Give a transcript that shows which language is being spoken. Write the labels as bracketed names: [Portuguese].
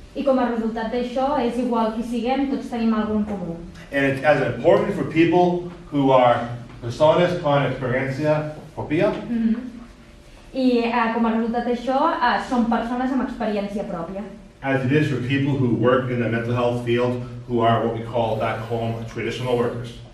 [Catalan] I com a resultat d'això, és igual qui siguem, tots tenim alguna en comú. [English] And it's as important for people who are [Spanish] personas con experiencia propia [Catalan] I com a resultat d'això, són persones amb experiència pròpia. [English] as it is for people who work in the mental health field, who are what we call back home traditional workers.